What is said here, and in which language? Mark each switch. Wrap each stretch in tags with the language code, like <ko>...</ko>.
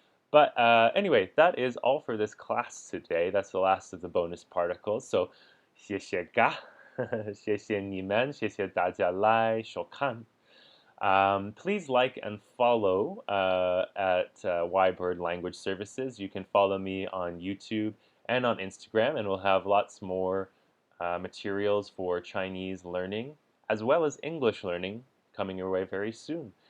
<en>But anyway, that is all for this class today. That's the last of the bonus particles.</en> <zh>So 谢谢ga, 谢谢你们，谢谢大家来收看。</zh> <en>Please like and follow at Ybird Language Services. You can follow me on YouTube and on Instagram, and we'll have lots more materials for Chinese learning as well as English learning coming your way very soon.</en>